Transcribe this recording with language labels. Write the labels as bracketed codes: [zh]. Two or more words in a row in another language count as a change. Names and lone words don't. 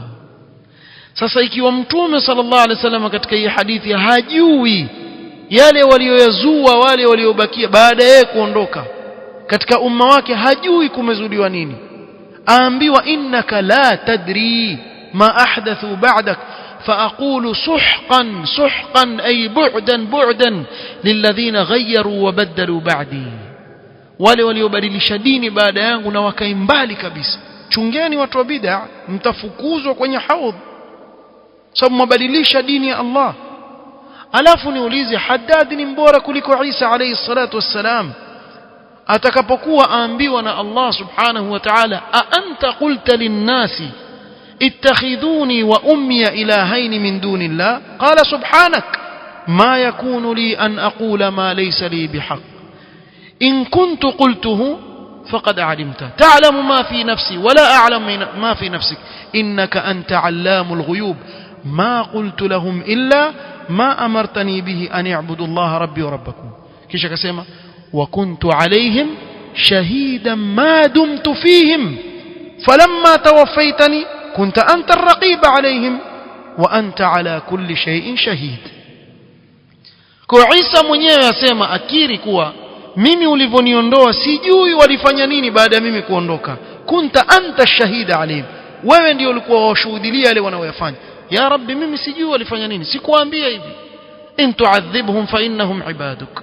[sw] Sasa ikiwa Mtume [ar] صلى الله عليه وسلم [sw] katika hii hadithi hajui yale walioyazua wale waliobakia baada ya kuondoka katika umma wake, hajui kumezuliwa nini, aambiwa [ar] إنك لا تدري ما أحدثوا بعدك فأقول سحقا سحقا أي بعدا بعدا للذين غيروا وبدلوا بعدي, [sw] wale waliobadilisha dini baada yangu na wakaimbali kabisa. Chungeni watu wa bid'a, mtafukuzwa kwenye haudh sababu mbadilisha dini ya Allah. Alafu niulize, Haddad ni mbora kuliko Isa [ar] عليه الصلاة والسلام? [sw] Atakapokuwa aambiwa na Allah [ar] سبحانه وتعالى أأنت قلت للناس اتخذوني وأمي إلهين من دون الله قال سبحانك ما يكون لي أن أقول ما ليس لي بحق إن كنت قلته فقد علمت تعلم ما في نفسي ولا أعلم ما في نفسك إنك أنت علام الغيوب ما قلت لهم إلا ما أمرتني به أن يعبدوا الله ربي وربكم كيش كسيما وكنت عليهم شهيدا ما دمت فيهم فلما توفيتني كنت أنت الرقيب عليهم وأنت على كل شيء شهيد. [sw] Kwa Isa mwenyewe asema akiri kuwa mimi ulivoniondoa sijui walifanya nini baada ya mimi kuondoka. [ar] كنت أنت شهيدا عليم, [sw] wewe ndio ulikuwa washuhudia wale wanaoyafanya. [ar] يا ربي, [sw] mimi sijui walifanya nini, sikuambia hivi. [ar] إن تعذبهم فإنهم عبادك.